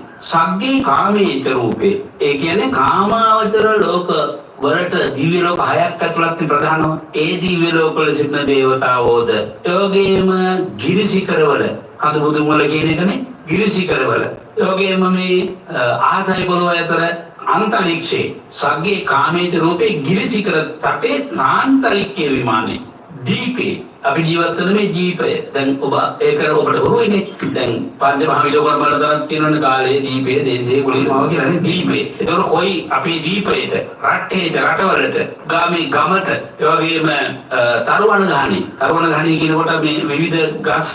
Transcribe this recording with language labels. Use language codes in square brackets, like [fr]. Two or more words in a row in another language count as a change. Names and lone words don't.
[pi] සග්ගේ කාමේච රූපේ [si] ඒ කියන්නේ කාමාවචර ලෝක වලට දිව්‍ය ලෝක 6ක් ඇතුළත් ප්‍රධානම ඒ දිව්‍ය ලෝක වල සිටින දේවතාවෝද යෝගේම ගිරි සිඛර වල කඳු බුදුන් වල කියන එකනේ ගිරි සිඛර වල යෝගේම මේ ආසයි පොළොව අතර [pi] अंतरिक्षे सगे कामेच रूपे गिरिशिखर तटे आंतरिक्य विमाने दीपे [si] අපි ජීවත් වෙන මේ දීපය දැන් ඔබ ඒක ඔබට හුරුයිනේ දැන් පංච මහ විලෝකන බලතරක් තියෙනවනේ කාලේ දීපේ දේශේ කුලිමාව කියලානේ දීපේ ඒතකොට කොයි අපේ දීපේට රටේ රටවලට ගාමේ ගමට ඒ වගේම තරුවන ගානේ කියනකොට මේ විවිධ ගස්